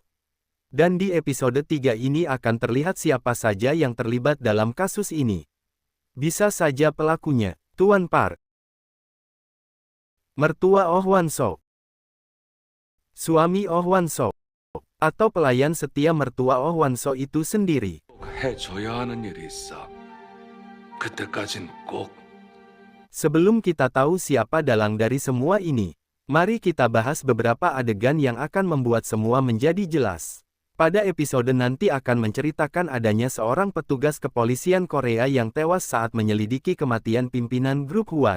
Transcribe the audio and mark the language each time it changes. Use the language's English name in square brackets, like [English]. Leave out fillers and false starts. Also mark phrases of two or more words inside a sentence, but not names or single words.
[Indonesian] Dan di episode 3 ini akan terlihat siapa saja yang terlibat dalam kasus ini. Bisa saja pelakunya, Tuan Park, mertua Oh Hwan-so, suami Oh Hwan-so, atau pelayan setia mertua Oh Hwan-so itu sendiri. [Korean] 해줘야 하는 일이 있어. 그때까진 꼭. [Indonesian] Sebelum kita tahu siapa dalang dari semua ini, mari kita bahas beberapa adegan yang akan membuat semua menjadi jelas. Pada episode nanti akan menceritakan adanya seorang petugas kepolisian Korea yang tewas saat menyelidiki kematian pimpinan grup Hwan.